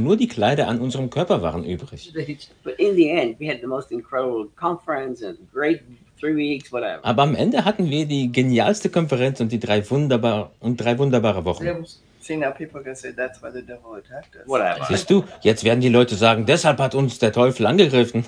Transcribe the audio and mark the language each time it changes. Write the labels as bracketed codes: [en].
[de] Nur die Kleider an unserem Körper waren übrig. [en] But in the end, we had the most incredible conference and great 3 weeks, whatever. [de] Aber am Ende hatten wir die genialste Konferenz und drei wunderbare Wochen. [en] See, now people are going to say, that's why the devil attacked us. Whatever. [de] Siehst du, jetzt werden die Leute sagen, deshalb hat uns der Teufel angegriffen.